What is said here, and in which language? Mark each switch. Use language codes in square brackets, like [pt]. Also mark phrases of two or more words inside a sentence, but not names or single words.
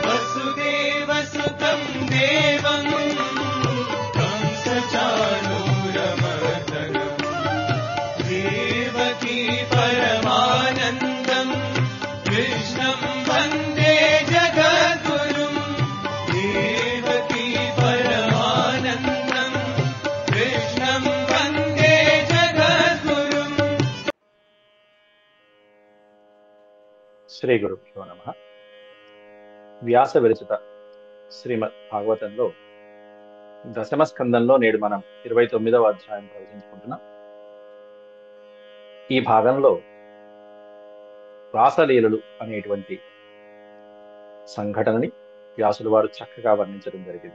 [sa] वसुदेवसुतं देवं कंसचाणूरमर्दनं देवकी परमानन्दं कृष्णं वन्दे जगद्गुरुं देवकी परमानन्दं कृष्णं वन्दे जगद्गुरुम्। శ్రీ గురుభ్యో నమః. [te] వ్యాస విరచిత శ్రీమద్ భాగవతంలో దశమ స్కందంలో నేడు మనం 29వ అధ్యాయం ప్రవచించుకుంటున్నాం. ఈ భాగంలో రాసలీలలు అనేటువంటి సంఘటనని వ్యాసుల వారు చక్కగా వర్ణించడం జరిగింది.